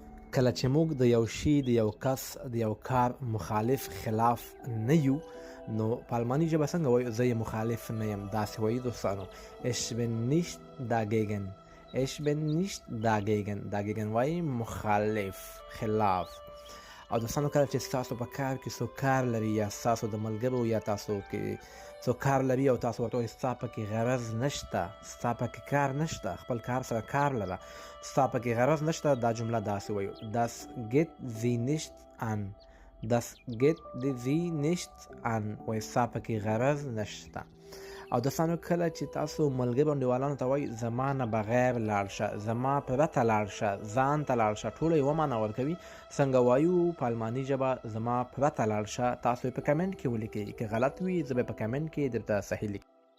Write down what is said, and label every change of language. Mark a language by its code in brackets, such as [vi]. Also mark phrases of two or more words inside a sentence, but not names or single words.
[ps] کله چې موږ د یو شي د یو کس د یو کار مخالف خلاف نه یو نو په الماني ژبه څنګه وایو زه یې مخالف نه یم داسې وایي دوستانو [de] ich bin nicht dagegen ich bin nicht dagegen [ps] وایي مخالف خلاف او دوستانو کله چې ستاسو په کار کې څوک کار لري یا ستاسو د ملګرو یا تاسو کې څوک کار لري او تاسو ورته وایي ستا پکې غرض نشته ستا پکې کار نشته خپل کار سره کار لره ستا پکې غرض نشته دا جمله داسې وایو [de] das geht sie nicht an das geht sie nicht an [ps] وایي ستا پکې غرض نشته او دوستانو کله چې تاسو ملګرو انډیوالانو ته وایي زما نه بغیر لاړ شه زما پرته لاړ شه ځان ته لاړ شه ټوله یوه معنا ورکوي څنګه وایو په الماني ژبه زما پرته لاړ شه تاسو یې په کمنټ کې ولیکئ که غلط وي زه به په کمنټ کې درته صحیح لیکم